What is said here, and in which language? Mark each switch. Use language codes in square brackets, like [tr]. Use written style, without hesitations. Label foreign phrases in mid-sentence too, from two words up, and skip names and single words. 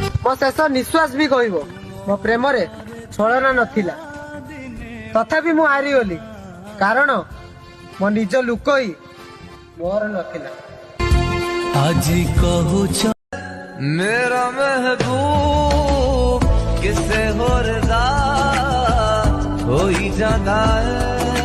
[or] ମୋ ଶେଷ ନିଶ୍ୱାସ ବି କହିବ ମୋ ପ୍ରେମରେ ଛଳନା ନଥିଲା। ତଥାପି ମୁଁ ହାରିଗଲି, କାରଣ ମୋ ନିଜ ଲୁକ ହିଁ ମୋର ନଥିଲା। ଆଜି କହୁଛ [hi] मेरा महबूब किसे हो रदा हो ही जाता है।